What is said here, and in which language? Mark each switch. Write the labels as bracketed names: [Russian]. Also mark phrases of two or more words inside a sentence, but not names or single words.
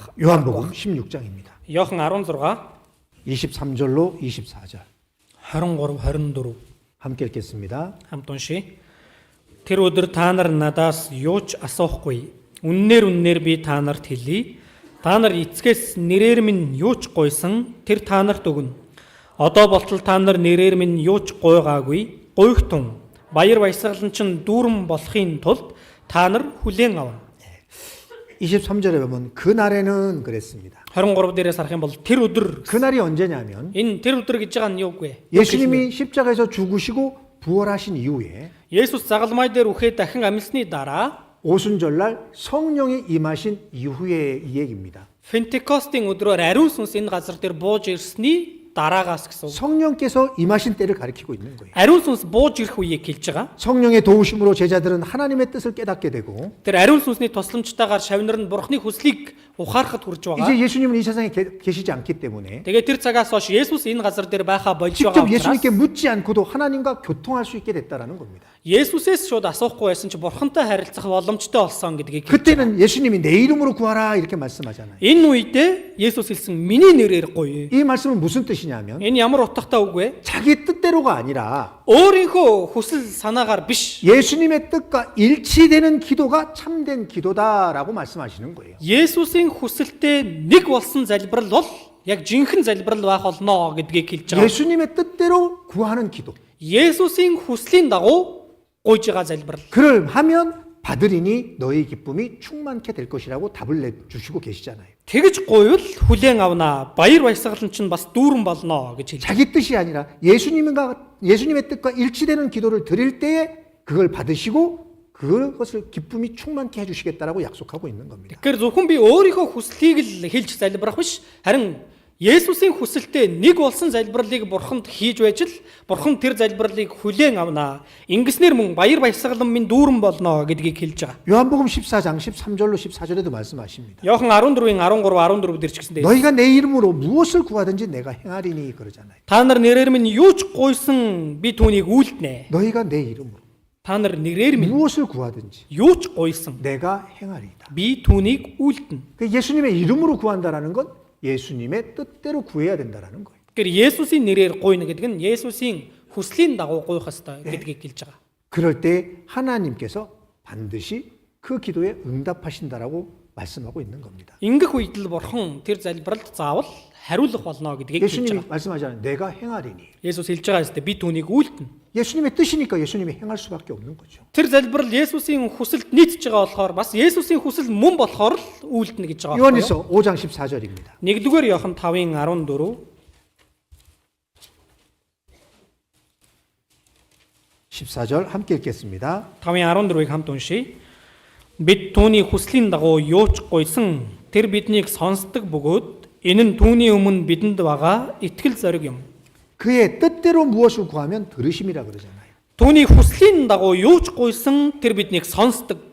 [Korean] 요한복음 16장입니다. [Mongolian] Иохан 16 [Korean] 23절로 24절 23 24 함께 읽겠습니다. [Mongolian] хамт уншия. Тэр өдөр та нар надаас юу ч асуухгүй. Үннээр би та нарт хэлье. Та нар эцгээс нэрээр минь юу ч гуйсан тэр та нарт өгнө. Одоо болтол та нар нэрээр минь юу ч гуйгаагүй. Гуйхтун баяр баясгалан чинь дүүрэн болохын тулд та нар хүлээн авна. [Korean] 23절에 보면 그날에는 그랬습니다. [Mongolian] 23 дээрээс харах юм бол тэр өдөр [Korean] 그날이 언제냐면 [Mongolian] энэ тэр өдөр гэж байгаа нь юу вэ? [Korean] 예수님이 십자가에서 죽으시고 부활하신 이후에 [Mongolian] Есүс загалмай дээр үхээд дахин амьсны дараа [Korean] 오순절날 성령이 임하신 이후의 이 얘기입니다. [Mongolian] Пентекостийн өдрөөр ариун сүнс энэ газар дээр бууж ирсний дараагаас гэсэн. [Korean] 성령께서 임하신 때를 가리키고 있는 거예요. [Mongolian] 아리ун сүнс бууж ирэх үеийг хэлж байгаа. [Korean] 성령의 도우심으로 제자들은 하나님의 뜻을 깨닫게 되고 [Mongolian] Тэр ариун сүнсний тусламжтайгаар шавнар нь бурхны хүслийг ухаарахад хүрж байгаа. [Korean] 이제 예수님은 이 세상에 계시지 않기 때문에 [Mongolian] Тэгээ тэр цагаас хойш Есүс энэ газар дээр байхаа болж [Korean] 직접 [Mongolian] байгаа учраас [Korean] 예수님께 묻지 않고도 하나님과 교통할 수 있게 됐다라는 겁니다. [Mongolian] Есүсээс шууд асуухгүй байсан чи бурхантай харилцах боломжтой болсон гэдгийг хэлж байгаа. [Korean] 그때는 예수님이 내 이름으로 구하라 이렇게 말씀하잖아요. [Mongolian] Энэ үедээ Есүс хэлсэн миний нэрээр гуй. [Korean] 이 말씀은 무슨 뜻이냐면 [Mongolian] Энэ ямар утгатай үг вэ? [Korean] 자기 뜻대로가 아니라 [Mongolian] өөрийнхөө хүсэл санаагаар биш. [Korean] 예수님의 뜻과 일치되는 기도가 참된 기도다라고 말씀하시는 거예요. [Mongolian] Есүсийн хүсэлтэй нэг болсон залбирал бол яг жинхэнэ залбирал байх болно гэдгийг хэлж байгаа. [Korean] 예수님의 뜻대로 구하는 기도. [Mongolian] Есүсийн хүслийн дагуу гуйж байгаа залбирал. [Korean] 그를 하면 받으리니 너의 기쁨이 충만케 될 것이라고 답을 내주시고 계시잖아요. [Mongolian] Тэгж гуйвал хүлээн авнаа. Баяр баясгалан чинь бас дүүрэн болно гэж хэлж. [Korean] 자기 뜻이 아니라 예수님의 뜻과 일치되는 기도를 드릴 때에 그걸 받으시고 그것을 기쁨이 충만케 해주시겠다라고 약속하고 있는 겁니다. [Mongolian] Тэгэхээр зөвхөн би өөрийнхөө хүслийг л хэлж залбирах биш. Харин Есүсийн хүсэлтэй нэг болсон залбиралыг бурханд хийж байж л бурхан тэр залбиралыг хүлээн авнаа. Ингэснээр мөн баяр баясгалан минь дүүрэн болно гэдгийг хэлж байгаа. [Korean] 요한복음 14장 13절로 14절에도 말씀하십니다. [Mongolian] Иохан 14-ийн 13 14 дээр ч гэсэн дээ. [Korean] 너희가 내 이름으로 무엇을 구하든지 내가 행하리니 그러잖아요. [Mongolian] Та нар нэрээр минь юу ч гуйсан би түүнийг үйлдэнэ. [Korean] 너희가 내 이름으로 [Mongolian] Та нар нэрээр минь [Korean] 무엇을 구하든지 [Mongolian] юу ч гуйсан [Korean] 내가 행하리이다. [Mongolian] би түүнийг үйлдэнэ. [Korean] 그 예수님의 이름으로 구한다라는 건 예수님의 뜻대로 구해야 된다라는 거예요. [Mongolian] Тэгэхээр Есүсийн нэрээр гуйна гэдэг нь Есүсийн хүслийн дагуу гуйх ёстой гэдгийг хэлж байгаа. [Korean] 그럴 때 하나님께서 반드시 그 기도에 응답하신다라고 말씀하고 있는 겁니다. [Mongolian] Ингэх үед л бурхан тэр залбиралд заавал хариулах болно гэдгийг хэлж [Korean] 예수님이 [Mongolian] байгаа. [Korean] 말씀하잖아요. 내가 행하리니. [Mongolian] Есүс хэлж байгаа юм би түүнийг үйлдэнэ. [Korean] 예수님의 뜻이니까 예수님이 행할 수밖에 없는 거죠. [Mongolian] Тэр залбирал Есүсийн хүсэлд нийцж байгаа болохоор бас Есүсийн хүсэл мөн болохоор л үйлдэнэ гэж байгаа. [Korean] 요한일서 5장 14절입니다. [Mongolian] 1-р Иохан 5-ын 14 [Korean] 14절 함께 읽겠습니다. [Mongolian] 5-ын 14-ыг хамт уншийе. Бид түүний хүслийн дагуу юу ч гуйсан тэр биднийг сонсдог бөгөөд энэ нь түүний өмнө бидэнд байгаа итгэл зориг юм. [Korean] 그의 뜻대로 무엇을 구하면 들으심이라 그러잖아요. [Mongolian] Түүний хүслийн дагуу юу ч гуйсан тэр биднийг сонсдог.